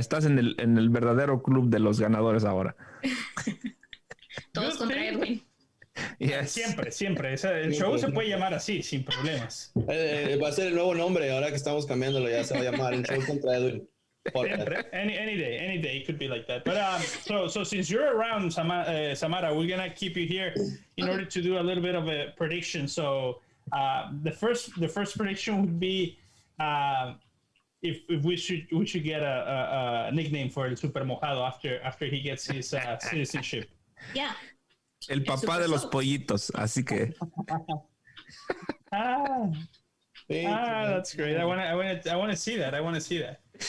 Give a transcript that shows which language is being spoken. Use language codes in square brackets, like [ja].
[es] Estás en el verdadero club de los ganadores ahora. Todos contra Edwin. [en] Yes. [es] Siempre. El show se puede llamar así, sin problemas. Va a ser el nuevo nombre ahora que estamos cambiándolo. Ya se va a llamar el show contra Edwin. [en] Any day, it could be like that. But so since you're around, Samara, we're gonna keep you here in order to do a little bit of a prediction. So the first prediction would be if we should get a nickname for El Super Mojado after he gets his citizenship. Yeah. [es] El papá de los pollitos, así que. [en] That's great. I want to see that.